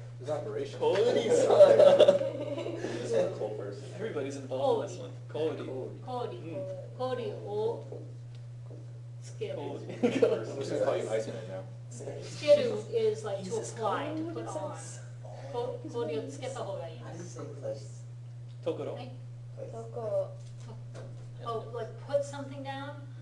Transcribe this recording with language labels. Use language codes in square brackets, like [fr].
[en] His operation. [ja] 氷 [en] He's a cool person. Everybody's involved in this one. [ja] 氷。氷をつける。 [en] I'm just gonna call you Iceman now. つける is like to apply, to put on. [ja] 氷をつけた方がいいです。ところ。はい。どこ。 [en] Oh, like put something down?